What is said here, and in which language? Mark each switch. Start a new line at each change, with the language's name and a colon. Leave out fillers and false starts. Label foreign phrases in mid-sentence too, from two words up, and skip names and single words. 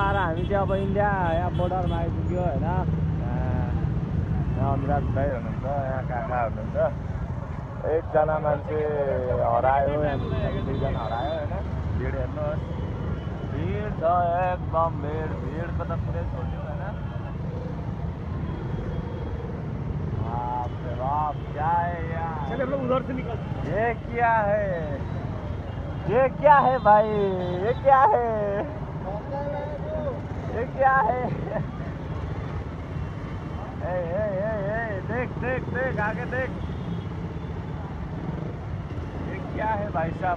Nepali: हामी चाहिँ अब इन्डिया यहाँ बोर्डरमा आइपुग्यो होइन। यहाँ अनुराग दाइ हुनुहुन्छ, यहाँ काका हुनुहुन्छ। एकजना मान्छे हरायो, यहाँ 2जना हरायो होइन। भिड हेर्नुहोस्, भिड छ एकदम भिड। भिडको त कुरै छोड्यो होइन।
Hindi: बाप क्या है यार, चलिए हम लोग उधर से निकल। ये क्या है, ये क्या है भाई, ये क्या है, ये क्या है। ए, देख देख देख आगे देख, ये क्या है भाई साहब।